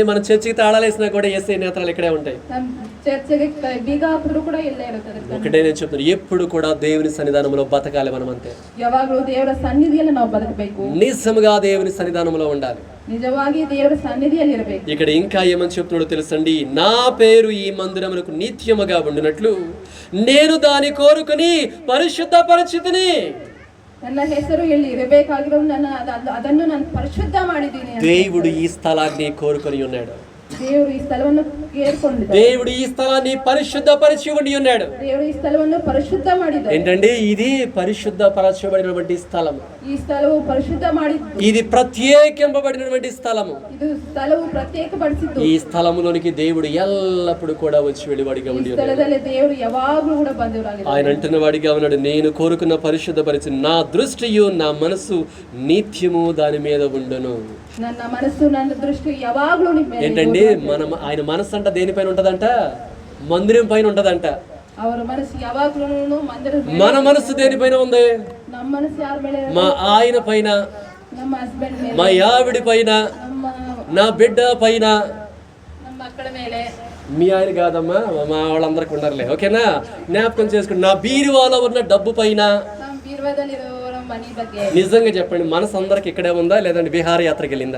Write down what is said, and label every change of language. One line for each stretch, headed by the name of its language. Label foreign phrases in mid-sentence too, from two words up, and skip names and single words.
Telugu: మన చర్చికి తాళాలు వేసినా కూడా యేసయ్య నేత్రాలు ఇక్కడే ఉంటాయి. ఒకటే నేను చెప్తాను, ఎప్పుడు కూడా దేవుని సన్నిధానంలో బతకాలి మనం. అంతే, నిజముగా దేవుని సన్నిధానంలో ఉండాలి. ఇక్కడ ఇంకా ఏమని చెప్తున్నాడో తెలుసండి, నా పేరు ఈ మందిరమునకు నిత్యముగా ఉండినట్లు నేను దాని కోరుకుని పరిశుద్ధ పరిస్థితిని.
Kannada: ನನ್ನ ಹೆಸರು ಇಲ್ಲಿ ಇರಬೇಕಾಗಿರೋ ಅದನ್ನು ನಾನು ಪರಿಶುದ್ಧ ಮಾಡಿದ್ದೀನಿ.
Telugu: దేవుడు ఈ స్థలాన్ని కోరుకొని ఉన్నాడు.
Kannada: దేవుడు ఈ స్థలವನ್ನು ಕೇಳಿಕೊಂಡಿದ್ದಾನೆ.
Telugu: దేవుడు ఈ స్థలాన్ని పరిశుద్ధపరిచి ఉన్నాడు.
Kannada: దేవుడు ఈ స్థలವನ್ನು పరిశుద్ధ ಮಾಡಿದ್ದಾನೆ.
Telugu: ఏంటంటే ఇది పరిశుద్ధపరచబడినటువంటి స్థలము.
Kannada: ఈ స్థలವು ಪರಿಶುದ್ಧ ಮಾಡಿದ್ದು.
Telugu: ఇది ప్రత్యేకింపబడినటువంటి స్థలము.
Kannada: ఇది స్థలವು ప్రత్యేకపరిచిದ್ದು.
Telugu: ఈ స్థలములోనికి దేవుడు ఎల్లప్పుడూ కూడా వచ్చి వెళ్ళేవాడిగా ఉండి ఉన్నాడు.
Kannada: ఈ స్థలದಲ್ಲಿ దేవుడు ಯಾವಾಗಲೂ ಕೂಡ ಬಂದವರಾಗಿದ್ದಾನೆ.
Telugu: ఆయన అంటున్న వాడిగా ఉన్నాడు, నేను కోరుకున్న పరిశుద్ధపరిచి నా దృష్టియు నా మనసు నిత్యము దాని మీద ఉండును.
Kannada: ನನ್ನ మనసు ನನ್ನ దృష్టి ಯಾವಾಗಲೂ
Telugu: ఏంటండి, ఆయన మనసు అంట దేనిపైన ఉంటదంట? మందిరం పైన ఉంటదంట.
Kannada: ಅವರ మనసు ಯಾವಾಗಲೂ ಮಂದಿರ.
Telugu: మన మనసు దేనిపైన ఉంది?
Kannada: ನಮ್ಮ మనసు ಯಾರ ಮೇಲೆ?
Telugu: మా ఆయన పైన,
Kannada: ನಮ್ಮ హస్బెండ్ ಮೇಲೆ,
Telugu: మా ఆవిడ పైన, నా బిడ్డ పైన,
Kannada: ನಮ್ಮ మక్కల ಮೇಲೆ.
Telugu: మీ ఆయన కాదమ్మా, మా వాళ్ళందరికీ ఉండరులే, ఓకేనా? జ్ఞాపకం చేసుకుని నా బీరువాలో ఉన్న డబ్బు పైన. నిజంగా చెప్పండి, మనసు అందరికి ఇక్కడే ఉందా లేదంటే విహారయాత్రకి వెళ్ళిందా?